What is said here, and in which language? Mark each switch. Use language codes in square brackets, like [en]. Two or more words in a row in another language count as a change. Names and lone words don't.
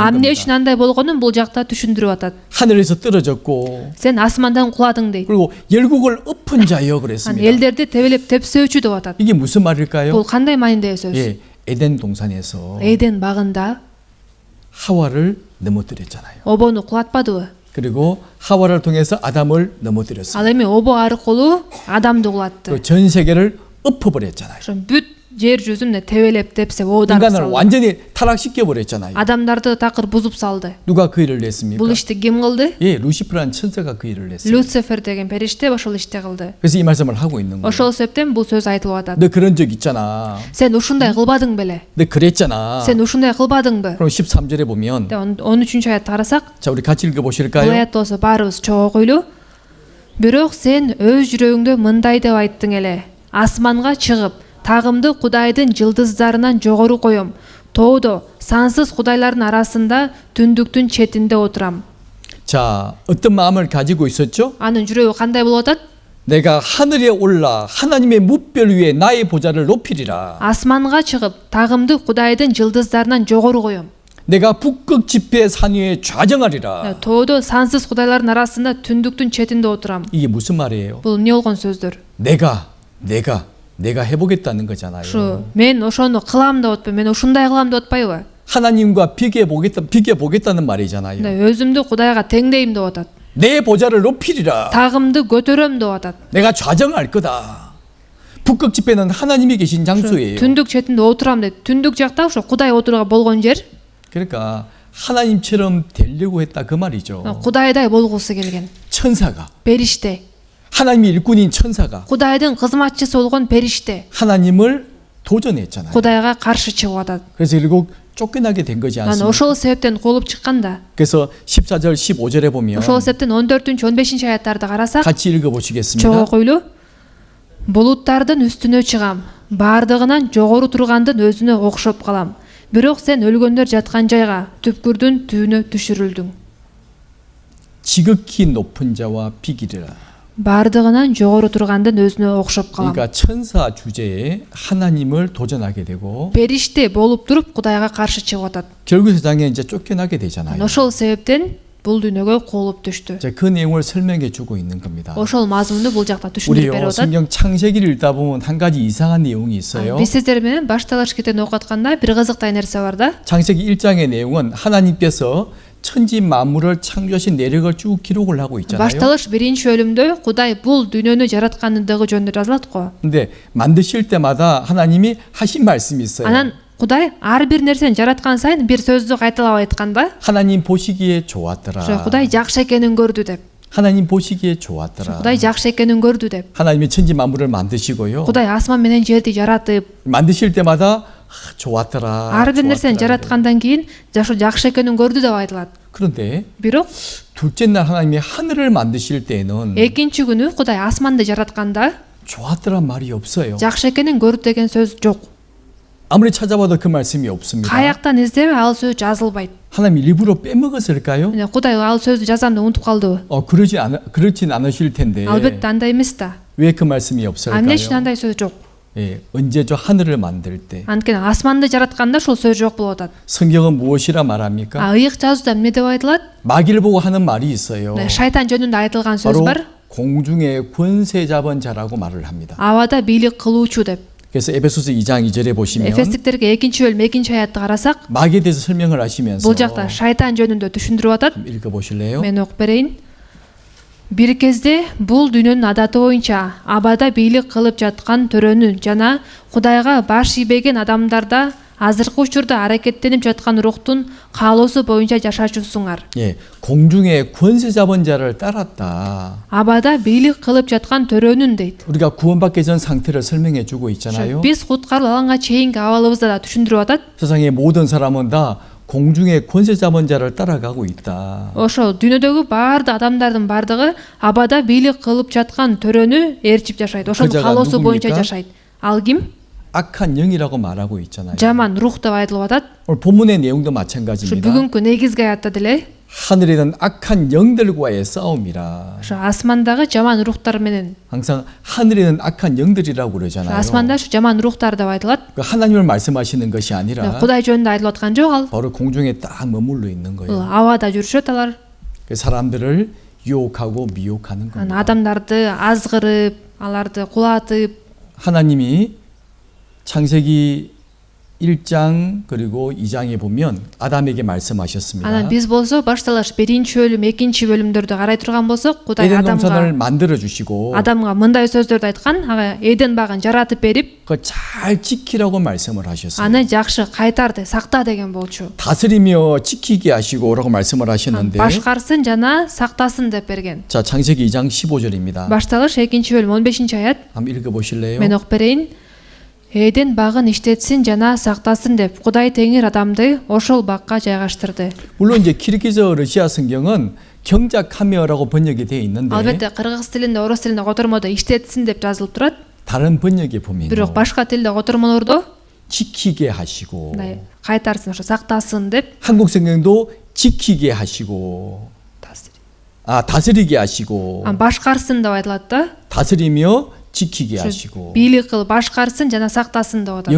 [ky] Эмне [ko] 겁니다. [ky] үчүн андай болгонун бул жакта түшүндүрүп атат. [ko] 하늘에서 떨어졌고 [ky] Сен асмандан куладың дейт. [ko] 그리고 열국을 엎은 자여 [ky] Ан [ko] 그랬습니다. [ky] элдерди тебелеп тепсөөчү деп атат. [ko] 이게 무슨 말일까요? [ky] Бул кандай маанидеги сөз? [ko] 예, 에덴 동산에서 [ky] эден багында [ko] 하와를 넘어뜨렸잖아요. [ky] обону кулатпадыбы? [ko] 그리고 하와를 통해서 아담을 넘어뜨렸어요. [ky] ал эми обо аркылуу адамды кулатты. [ko] 그 전 세계를 엎어버렸잖아요. [ky] ошо бүт жер жүзүн тебелеп тепсе оодарып [ko] 인간을 [ky] салды. [ko] 완전히 타락시켜 버렸잖아요. [ky] адамдарды такыр бузуп салды. [ko] 누가 그 일을 했습니까? [ky] бул ишти ким кылды? [ko] 예, 루시프라는 천사가 그 일을 했어요. [ky] люцифер деген периште ошол ишти кылды. [ko] 그래서 이 말씀을 하고 있는 거예요. [ky] ошол себептен бул сөз айтылып атат. [ko] 너 그런 적 있잖아. [ky] сен ушундай кылбадың беле? [ko] 너 그랬잖아. [ky] сен ушундай кылбадыңбы? [ko] 그럼 13절에 보면 [ky] 13 аятты карасак, [ko] 자, 우리 같이 읽어 [ky] бул [ko] 보실까요? [ky] аятты болсо баарыбыз чогуу окуйлу. бирок сен өз жүрөгүңдө мындай деп айттың эле: асманга чыгып, тагымды Кудайдын жылдыздарынан жогору коем. тоодо сансыз кудайлардын арасында түндүктүн четинде отурам. [ko] 자, 어떤 마음을 가지고 있었죠? [ky] анын жүрөгү кандай болуп атат? [ko] 내가 하늘에 올라 하나님의 무별 위에 나의 보좌를 높이리라. [ky] асманга чыгып, тагымды Кудайдын жылдыздарынан жогору коем. [ko] 내가 북극 지폐 산 위에 좌정하리라. [ky] тоодо сансыз кудайлардын арасында түндүктүн четинде отурам. [ko] 이게 무슨 말이에요? [ky] бул эмне болгон сөздөр? [ko] 내가 해보겠다는 거잖아요. [ky] ушу мен ошону кылам деп атпайбы, мен ушундай кылам деп атпайбы? [ko] 하나님과 비교해보겠다는 말이잖아요. [ky] өзүмдү Кудайга теңдейм деп атат. [ko] 내 보좌를 높이리라. тагымды көтөрөм деп атат. 내가 좌정할 거다. 북극 지폐는 하나님이 계신 장소예요. [ky] түндүк четинде отурам деп. түндүк жакта ошо Кудай отурууга болгон жер. [ko] 그러니까 하나님처럼 되려고 했다 그 말이죠. [ky] Кудайдай болгусу келген. [ko] 천사가, [ky] периште. [ko] 하나님의 일꾼인 천사가 [ky] Кудайдын кызматчысы болгон периште. [ko] 하나님을 도전했잖아요. [ky] Кудайга каршы чыгып атат. [ko] 그래서 결국 쫓겨나게 된 거지 [ky] анан [ko] 않습니까? [ky] ошол себептен куулуп чыкканда. [ko] 그래서 14절 15절에 보면 [ky] ошол себептен 14-15 аяттарды карасак, [ko] 같이 읽어 [ky] чогуу [ko] 보시겠습니다. [ky] окуйлу. Булуттардын үстүнө чыгам, бардыгынан жогору тургандын өзүнө окшоп калам. Бирок сен өлгөндөр жаткан жайга, түпкүрдүн түбүнө түшүрүлдүң. [ko] 지극히 높은 자와 비기리라. [ky] бардыгынан жогору тургандын өзүнө окшоп калам. [ko] 그러니까 천사 주제에 하나님을 도전하게 되고 [ky] периште болуп туруп Кудайга каршы чыгып атат. [ko] 결국 세상에 이제 쫓겨나게 되잖아요. [ky] ошол себептен бул дүйнөгө куулуп түштү. [ko] 이제 그 내용을 설명해 주고 있는 겁니다. [ky] ошол мазмунду бул жакта түшүндүрүп берип [ko] 우리요 [ky] атат. [ko] 성경 창세기를 읽다 보면 한 가지 이상한 내용이 있어요. [ky] биз сиздер менен башталыш китебин окуп атканда бир кызыктай нерсе бар да. [ko] 창세기 1장의 내용은 하나님께서 천지 만물을 창조하신 내력을 쭉 기록을 하고 있잖아요. [ky] башталыш биринчи бөлүмдө Кудай бул дүйнөнү жараткандыгы жөнүндө жазылат го. [ko] 근데 만드실 때마다 하나님이 하신 말씀이 있어요. [ky] анан Кудай ар бир нерсени жараткан сайын бир сөздү кайталап айткан да. [ko] 하나님 보시기에 좋았더라. [ky] ошо Кудай жакшы экенин көрдү деп. [ko] 하나님 보시기에 좋았더라. [ky] Кудай жакшы экенин көрдү деп. [ko] 하나님이 천지 만물을 만드시고요. [ky] Кудай асман менен жерди жаратып, [ko] 만드실 때마다 좋았더라. [ky] ар бир нерсени [ko] 좋았더라. [ky] жараткандан кийин жакшы экенин көрдү деп айтылат. [ko] 그런데 [ky] бирок [ko] 둘째 날 하나님이 하늘을 만드실 때는 [ky] экинчи күнү Кудай асманды жаратканда [ko] 좋았더란 말이 없어요. [ky] жакшы экенин көрдү деген сөз жок. [ko] 아무리 찾아봐도 그 말씀이 없습니다. [ky] каяктан издебе ал сөз жазылбайт. [ko] 하나님 일부러 빼먹었을까요? [ky] Кудай ал сөздү жазам деп унутуп калдыбы? [ko] 그렇진 않으실 텐데 [ky] албетте андай эмес да. [ko] 왜 그 말씀이 없을까요? [ky] эмне үчүн андай сөз жок? [ko] 예, 언제죠? 하늘을 만들 때. [ky] анткени асманды жаратканда ушул сөз жок болуп атат. [ko] 성경은 무엇이라 말합니까? [ky] ыйык жазууда эмне деп айтылат? [ko] 마귀를 보고 하는 말이 있어요. [ky] шайтан жөнүндө айтылган сөз [ko] 바로 [ky] бар. [ko] 공중의 권세 잡은 자라고 말을 합니다. [ky] абада бийлик кылуучу деп. [ko] 그래서 에베소서 2장 2절에 보시면 [ky] эфестиктерге экинчи бөлүм экинчи аятты карасак, [ko] 마귀에 대해서 설명을 하시면서 [ky] бул жакта шайтан жөнүндө түшүндүрүп атат. [ko] 읽어 보실래요? [ky] мен окуп берейин. бир кезде бул дүйнөнүн адаты боюнча абада бийлик кылып жаткан төрөнү жана Кудайга баш ийбеген адамдарда азыркы учурда аракеттенип жаткан рухтун каалоосу боюнча жашачусуңар. [ko] 예, 공중의 권세 잡은 자를 따랐다. [ky] абада бийлик кылып жаткан төрөнүн дейт. [ko] 우리가 구원받기 전 상태를 설명해 주고 있잖아요. [ky] биз куткарылып алганга чейинки абалыбызды да түшүндүрүп атат. [ko] 세상의 모든 사람은 다 공중의 권세 잡은 자를 따라가고 있다. [ky] ошо дүйнөдөгү баардык адамдардын бардыгы абада бийлик кылып жаткан төрөнү ээрчип жашайт. ошонун [ko] 그자가 [ky] каалоосу боюнча [ko] 누굽니까? [ky] жашайт. ал ким? [ko] 악한 영이라고 말하고 있잖아요. [ky] жаман рух деп айтылып атат. [ko] 오늘 본문의 내용도 [ky] ушу [ko] 마찬가지입니다. [ky] бүгүнкү негизги аятта деле [ko] 하늘에는 악한 영들과의 싸움이라. [ky] ошо асмандагы жаман рухтар менен, [ko] 항상 하늘에는 악한 영들이라고 그러잖아요. [ky] асманда ушу жаман рухтар деп айтылат. [ko] 그 하나님을 말씀하시는 것이 아니라 [ky] Кудай жөнүндө айтылып аткан жок ал. [ko] 바로 공중에 딱 머물러 있는 거예요. [ky] абада жүрүшөт алар. [ko] 그 사람들을 유혹하고 미혹하는 [ky] анан [ko] 겁니다. [ky] адамдарды азгырып, аларды кулатып, [ko] 하나님이 창세기 1장 그리고 2장에 보면 아담에게 말씀하셨습니다. [ky] Анан биз болсо башталаш 1-бөлүм, 2-бөлүмдөрдү карай турган болсок, Кудай [ko] 에덴 동산을 [ky] адамга [ko] 만들어 주시고 [ky] мындай сөздөрдү айткан, ага Эден багын жаратып берип, [ko] 그 잘 지키라고 말씀을 하셨어요. [ky] аны жакшы кайтарды, сакта деген болчу. [ko] 다스리며 지키게 하시고라고 말씀을 하셨는데 [ky] Башкарсын жана сактасын деп берген. [ko] 자, 창세기 2장 15절입니다. [ky] Башталыш 2-бөлүм 15-аят. [ko] 한번 읽어 보실래요? [ky] Мен окуп берейин. Эден багын иштетсин жана сактасын деп Кудай Теңир адамды ошол бакка жайгаштырды. [ko] 물론 이제 키르기즈 러시아 성경은 경작하며라고 번역이 되어 있는데 [ky] Албетте кыргыз тилинде, орус тилинде котормодо иштетсин деп жазылып турат. [ko] 다른 번역에 보면 [ky] Бирок башка тилде котормолордо [ko] 지키게 하시고 [ky] кайтарсын, ошо сактасын деп [ko] 한국 성경도 지키게 하시고 다스리게 하시고 [ky] башкарсын деп айтылат да. [ko] 다스리며 지키게 하시고 [ky] Бийлик кылып башкарсын жана сактасын деп атат.